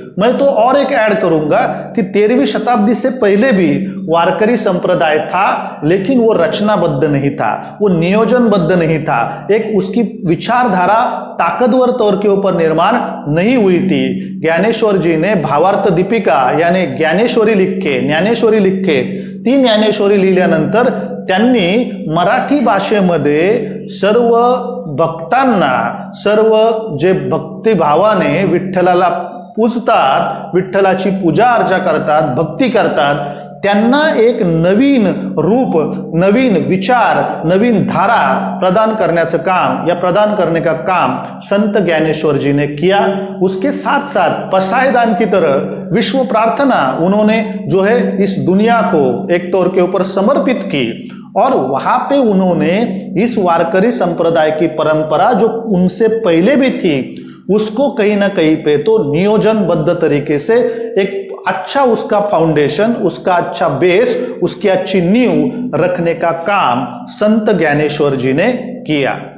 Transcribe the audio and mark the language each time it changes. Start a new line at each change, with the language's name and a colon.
Hindi: मैं तो और एक ऐड करूंगा कि 13वीं शताब्दी से पहले भी वारकरी संप्रदाय था, लेकिन वो रचनाबद्ध नहीं था, वो नियोजनबद्ध नहीं था। एक उसकी विचारधारा ताकतवर तौर के ऊपर निर्माण नहीं हुई थी। ज्ञानेश्वर जी ने भावार्थ दीपिका यानी ज्ञानेश्वरी लिख के
Marathi: ती ज्ञानेश्वरी लिहिल्यानंतर त्यांनी मराठी भाषेमध्ये सर्व भक्तांना, सर्व जे भक्तिभावाने विठ्ठलाला पूजतात, विठ्ठलाची पूजा अर्चा करतात, भक्ती करतात, त्यांना एक नवीन रूप, नवीन विचार, नवीन धारा प्रदान करण्याचं काम,
Hindi: या प्रदान करने का काम संत ज्ञानेश्वर जी ने किया। उसके साथ साथ पसायदान की तरह विश्व प्रार्थना उन्होंने जो है इस दुनिया को एक तौर के ऊपर समर्पित की, और वहां पे उन्होंने इस वारकरी संप्रदाय की परंपरा जो उनसे पहले भी थी उसको कहीं ना कहीं पे तो नियोजनबद्ध तरीके से एक अच्छा उसका फाउंडेशन, उसका अच्छा बेस, उसकी अच्छी नींव रखने का काम संत ज्ञानेश्वर जी ने किया।